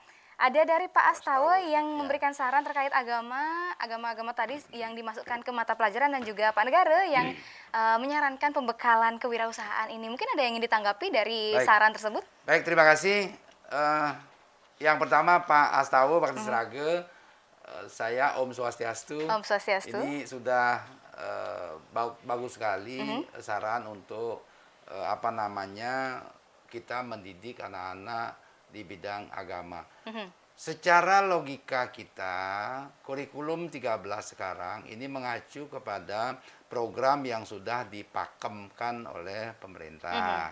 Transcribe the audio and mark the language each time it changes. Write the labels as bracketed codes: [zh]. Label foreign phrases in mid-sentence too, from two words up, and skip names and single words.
[id] Ada dari Pak Astawa yang memberikan saran terkait agama tadi yang dimasukkan ke mata pelajaran, dan juga Pak Negara yang menyarankan pembekalan kewirausahaan ini. Mungkin ada yang ingin ditanggapi dari saran tersebut? Baik, terima kasih. Yang pertama Pak Astawa, Bakti Sraga, saya [ban] Om Swastiastu. Om Swastiastu. [id] Ini sudah bagus sekali saran untuk kita mendidik anak-anak di bidang agama. Secara logika kita, kurikulum 13 sekarang ini mengacu kepada program yang sudah dipakemkan oleh pemerintah.